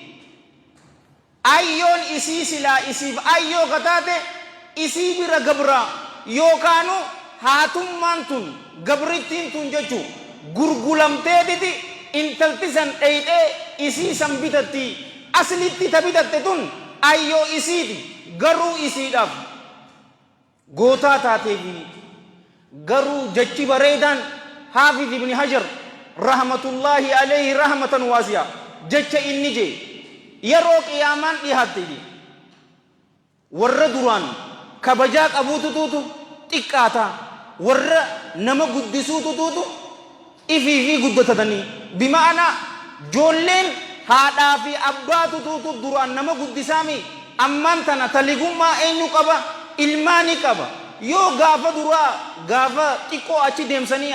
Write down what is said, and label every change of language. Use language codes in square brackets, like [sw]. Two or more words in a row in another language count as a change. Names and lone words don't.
[om] Ayyoon isii silaa isiif ayyoo kataate isii bira gabraa yookaanu haatummaan tun gabrittiin tun jechuu gurgulamteetiti intalti san dheeyxee isii san bitatti aslitti ta bitatte tun ayyoo isiiti garuu isiidhaaf gootaa taateefi garuu jechi bareedaan Haafiz ibn Hajar [ar] رحمة الله عليه رحمة واسعة [om] jecha inni je yeroo qiyaamaan dhihatte warra duraan kabajaa qabuututu xiqqaata warra nama guddisuututu ifiifi guddatatanii bimaana joolleen haadhaa fi abbaatutu duraan nama guddisaami ammaan tana taligummaa eenyu qaba ilmaani qaba yoo gaafa duraa gaafa xiqqoo achi deemsanii